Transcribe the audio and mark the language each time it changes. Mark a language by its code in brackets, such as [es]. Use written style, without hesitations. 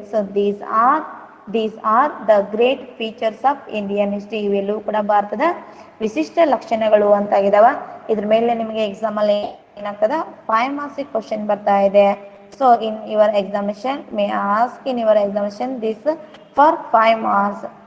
[en] So these are the great features of Indian history. [kn] ಇವೆಲ್ಲೂ ಕೂಡ ಭಾರತದ ವಿಶಿಷ್ಟ ಲಕ್ಷಣಗಳು ಅಂತ ಇದಾವ. ಇದ್ರ ಮೇಲೆ ನಿಮಗೆ ಎಕ್ಸಾಮ್ ಅಲ್ಲಿ ಏನಾಗ್ತದ 5 ಮಾರ್ಕ್ಸ್ ಕ್ವಶನ್ ಬರ್ತಾ ಇದೆ. [en] So in your examination may ask in your examination this for 5 marks.